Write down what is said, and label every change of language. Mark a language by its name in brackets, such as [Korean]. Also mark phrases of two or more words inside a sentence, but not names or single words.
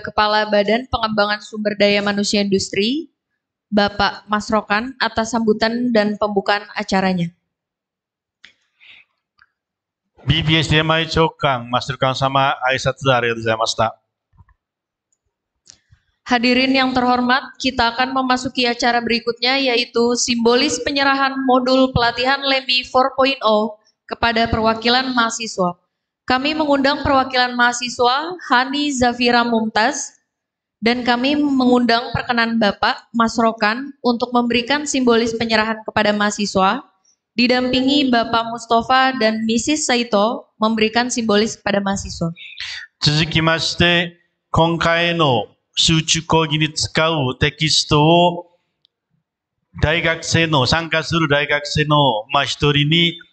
[Indonesian] Kepala Badan Pengembangan Sumber Daya Manusia Industri, Bapak Mas Rokan, atas sambutan dan pembukaan acaranya. [Japanese] BPSDMI 長官、マスルカン様、挨拶ありがとうございました。 [Indonesian] Hadirin yang terhormat, kita akan memasuki acara berikutnya, yaitu simbolis penyerahan modul pelatihan LEMI 4.0 kepada perwakilan mahasiswa. Kami mengundang perwakilan mahasiswa Hani Zafira Mumtaz, dan kami mengundang perkenan Bapak Mas Rokan untuk memberikan simbolis penyerahan kepada mahasiswa, didampingi Bapak Mustafa dan Mrs. Saito memberikan simbolis kepada mahasiswa. [Japanese] 続きまして、今回の集中講義に使うテキストを参加する大学生の一人に